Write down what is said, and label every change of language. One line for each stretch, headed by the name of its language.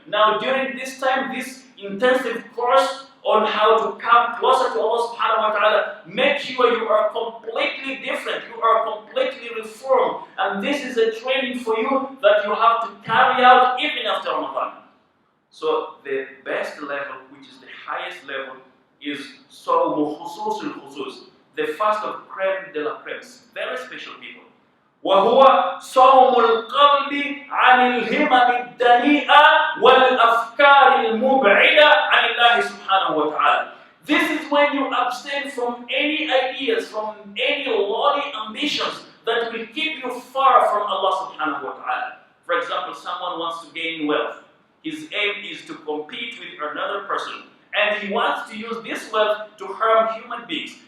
English: Now during this time, this intensive course on how to come closer to Allah subhanahu wa ta'ala, make sure you are completely different, you are completely reformed, and this is a training for you that you have to carry out even after Ramadan. So the best level, which is the highest level, is Sawmu Khusus al-Khusus, the fast of crème de la crème, very special people.
Arabic: وهو صوم القلب عن الهمم الدنيئة والأفكار المبعدة عن الله سبحانه وتعالى.
English: This is when you abstain from any ideas, from any lofty ambitions that will keep you far from Allah subhanahu wa ta'ala. For example, someone wants to gain wealth. His aim is to compete with another person, and he wants to use this wealth to harm human beings.